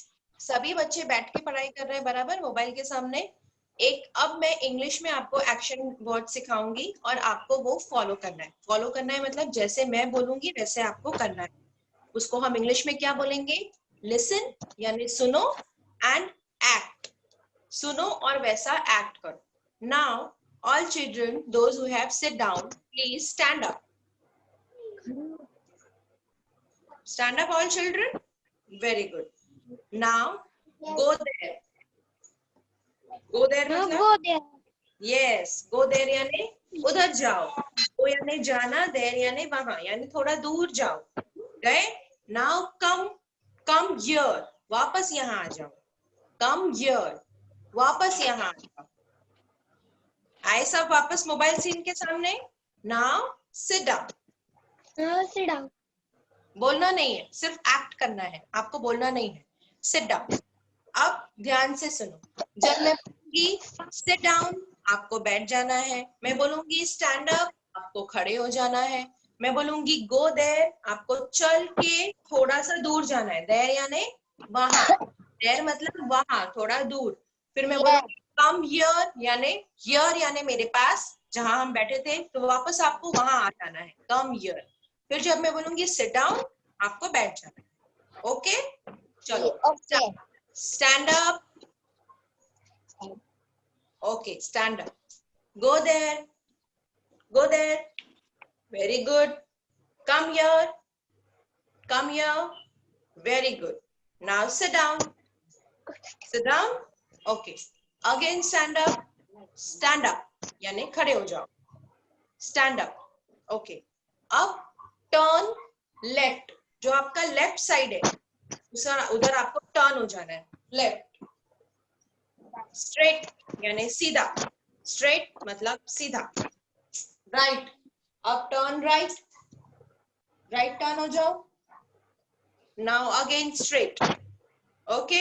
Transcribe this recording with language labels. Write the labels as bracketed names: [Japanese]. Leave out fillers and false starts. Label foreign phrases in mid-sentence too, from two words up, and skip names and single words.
[Hindi] सभी बच्चे बैठ के पढ़ाई कर रहे हैं बराबर मोबाइल के सामने. अब मैं इंग्लिश में आपको [English] action word [Hindi] सिखाऊंगी और आपको वो फॉलो करना है. फॉलो करना है मतलब जैसे मैं बोलूंगी वैसे आपको करना है. उसको हम इंग्लिश में क्या बोलेंगे? [English] लिसन [Hindi] यानी सुनो [English] and act. [Hindi] सुनो और वैसा act करो. [English] Now, all children, those who have sit down, please stand up. Stand up, all children. Very good. Now, go there. Go there मतलब? Go there. [Hindi] Yes, go there यानी उधर जाओ. Go यानी जाना, there यानी वहां, यानी थोड़ा दूर जाओ. गए? [English] Now come here. [Hindi] वापस यहाँ आ जाओ. [English] Come here. [Hindi] वापस यहाँ आ जाओ. आए सब वापस मोबाइल स्क्रीन के सामने. [English] Now sit down. Now sit down. [Hindi] बोलना नहीं है, सिर्फ एक्ट करना है. आपको बोलना नहीं है. [English] Sit down. [Hindi] अब ध्यान से सुनो. जब मैं बोलूंगी [English] sit down, [Hindi] आपको बैठ जाना है. मैं बोलूंगी [English] stand up, [Hindi] आपको खड़े हो जाना है. मैं बोलूंगी [English] go there, [Hindi] आपको चल के थोड़ा सा दूर जाना है. there यानी वहां. there मतलब वहां, थोड़ा दूर. फिर मैं बोलूंगी [English] come here [Hindi] यानी मेरे पास जहां हम बैठे थे, तो वापस आपको वहां आ जाना है. [English] come here. [Hindi] फिर जब मैं बोलूंगी [English] sit down, [Hindi] आपको बैठ जाना है. ओके? चलो. [English] Okay. Stand up. Okay, stand up. Go there. Go there. Very good. Come here. Come here. Very good. Now sit down. Sit down. Okay. Again stand up. Stand up. [Hindi] यानी खड़े हो जाओ. [English] Stand up. Okay. अब turn left. [Hindi] जो आपका left side है, उधर आपको टर्न हो जाना है. लेफ्ट. स्ट्रेट यानी सीधा. स्ट्रेट मतलब सीधा. [English] राइट. अब turn right. right turn [Hindi] हो जाओ. [English] Now again straight. Okay?